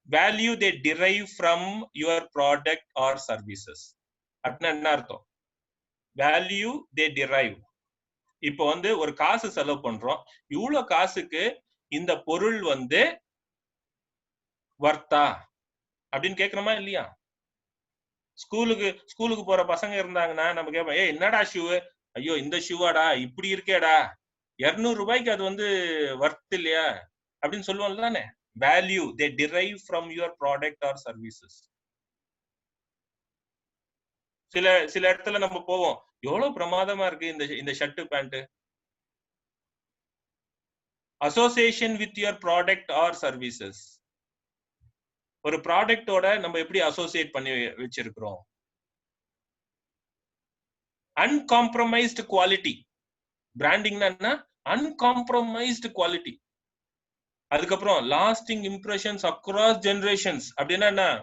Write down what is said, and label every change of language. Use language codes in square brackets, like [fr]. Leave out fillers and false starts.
[en] Value they derive from your product or services. [ta] அப்படின்னா என்ன அர்த்தம்? [en] Value they derive. [ta] இப்போ வந்து ஒரு காசு செலவு பண்றோம், இவ்வளவு காசுக்கு இந்த பொருள் வந்து வர்த்தா அப்படின்னு கேட்கிறோமா இல்லையா? ஸ்கூலுக்கு போற பசங்க இருந்தாங்கன்னா நம்ம கேட்போம், ஏய் என்னடா ஷூ, ஐயோ இந்த ஷூவாடா இப்படி இருக்கேடா, 200 ரூபாய்க்கு அது வந்து வர்த் இல்லையா அப்படின்னு சொல்லுவோம்ல தானே. [en] Value they derive from your product or services. [ta] சில இடத்துல நம்ம போவோம், எவ்வளவு பிரமாதமா இருக்கு இந்த shirt pant. [en] Association with your product or services. [ta] ஒரு ப்ராடக்டோட நம்ம எப்படி அசோசியேட் பண்ணி வச்சிருக்கிறோம். அன்காம்ப்ரமைஸ்டு குவாலிட்டி. பிராண்டிங்னா என்ன? அன்காம்ப்ரமைஸ்டு குவாலிட்டி. அதுக்கப்புறம் [en] Lasting impressions across generations. [ta] அப்படின்னா என்ன?